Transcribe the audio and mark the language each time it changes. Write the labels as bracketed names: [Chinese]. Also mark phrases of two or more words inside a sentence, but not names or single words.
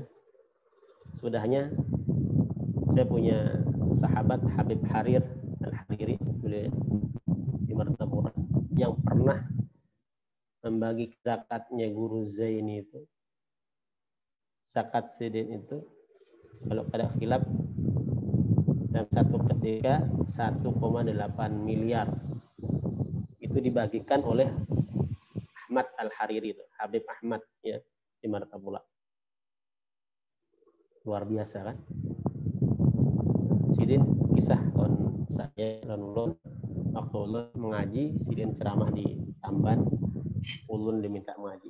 [Indonesian] Sudahnya saya punya sahabat Habib Harir Al-Hariri beliau di Martapura yang pernah membagi zakatnya guru Zaini itu. Zakat sidin itu kalau pada khilaf dalam satu ketika 1,8 miliar itu dibagikan oleh Ahmad Al-Hariri itu, Habib Ahmad ya di Martapura. Luar biasa kan? [Banjar] Sidin kisah on saya dan ulun waktu ulun mengaji, sidin ceramah di Tamban, ulun diminta mengaji.